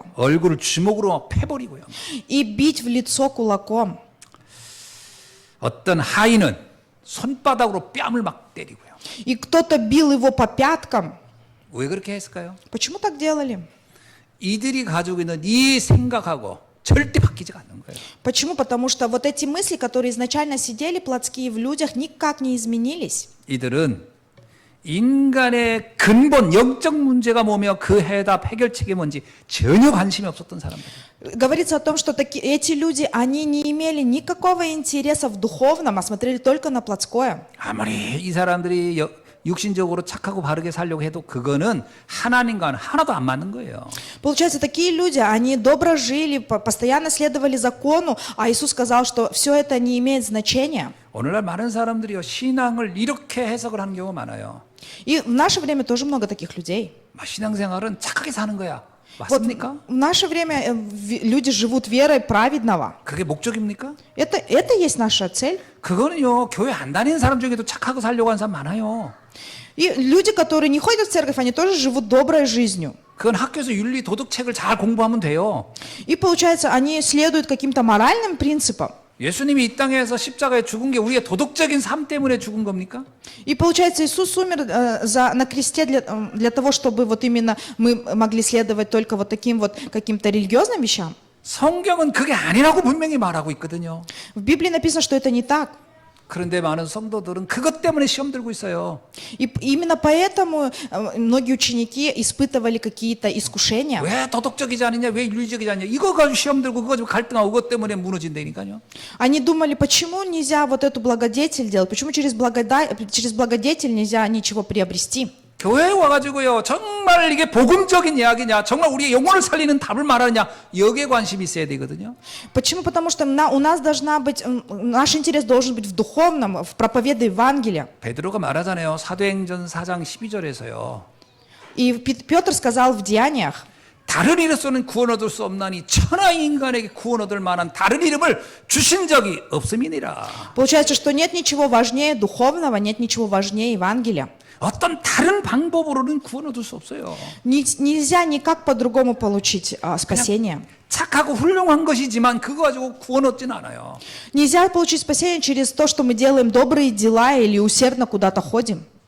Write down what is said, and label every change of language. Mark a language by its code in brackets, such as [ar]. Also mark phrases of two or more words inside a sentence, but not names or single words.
[ko] 얼굴을 주먹으로 패버리고요. [ru] и бить в лицо кулаком. [ko] 어떤 하인은 손바닥으로 뺨을 막 때리고요. [ru] И кто-то бил его по пяткам. [ko] 왜 그렇게 했을까요? [ru] Почему так делали? [ko] 이들이 가지고 있는 이 생각하고 절대 바뀌지가 않는 거예요. [ru] Почему? Потому что вот эти мысли, которые изначально сидели плотские в людях, никак не изменились. [ko] 이들은 인간의 근본 영적 문제가 뭐며 그 해결책이 뭔지 전혀 관심이 없었던 사람들. [ru] Говорится о том, что эти люди, они не имели никакого интереса в духовном, а смотрели только на плотское. [ko] 아무리 이 사람들이 육신적으로 착하고 바르게 살려고 해도 그거는 하나님과는 하나도 안 맞는 거예요. [ru] Получается, такие люди, они добро жили, постоянно следовали закону, а Иисус сказал, что все это не имеет значения. [ko] 오늘날 많은 사람들이요, 신앙을 이렇게 해석을 하는 경우가 많아요. [ru] И в наше время тоже много таких людей. [ko] 신앙생활은 착하게 사는 거야. [ru] Вот [ko] 맞습니까? [ru] в наше время люди живут верой праведного. [ko] 그게 목적입니까? [ru] Это есть наша цель. [ko] 그거는요, 교회 안 다니는 사람 중에도 착하고 살려고 하는 사람 많아요. [ru] И люди, которые не ходят в церковь, они тоже живут доброй жизнью. [ko] 그건 학교에서 윤리 도덕책을 잘 공부하면 돼요. [ru] И получается, они следуют каким-то моральным принципам. [ko] 예수님이 이 땅에서 십자가에 죽은 게 우리의 도덕적인 삶 때문에 죽은 겁니까? [ru] И получается, Иисус умер на кресте для того, чтобы вот именно мы могли следовать только вот таким вот каким-то религиозным вещам. [ko] 성경은 그게 아니라고 분명히 말하고 있거든요. [ru] В Библии написано, что это не так. [ko] 그런데 많은 성도들은 그것 때문에 시험 들고 있어요. [ru] И именно поэтому многие ученики испытывали какие-то искушения. [ko] 왜 도덕적이지 않느냐, 왜 윤리적이지 않느냐, 이거 가지고 시험 들고 그거 가지고 갈등하고 그것 때문에 무너진다니까요. [ru] Они думали, почему нельзя вот эту благодетель делать, почему через благодетель нельзя ничего приобрести. [ko] 교회에 와가지고요, 정말 이게 복음적인 이야기냐, 정말 우리의 영혼을 살리는 답을 말하느냐, 여기에 관심이 있어야 되거든요. [ru] Почему? Потому что у нас должна быть, наш интерес должен быть в духовном, в проповеди Евангелия. [ko] 베드로가 말하잖아요. 사도행전 4장 12절에서요. [ru] И Петр сказал в Деяниях, [ko] 다른 이로서는 구원 얻을 수 없나니 천하 인간에게 구원 얻을 만한 다른 이름을 주신 적이 없음이니라. [ru] получается, что нет ничего важнее духовного, нет ничего важнее Евангелия. [ko] 어떤 다른 방법으로는 구원 얻을 수 없어요. [ru] Нельзя никак по-другому получить спасение. [ko] 착하고 훌륭한 것이지만 그거 가지고 구원 얻지는 않아요. [ru] Нельзя получить спасение через то, что мы делаем добрые дела или усердно куда-то ходим.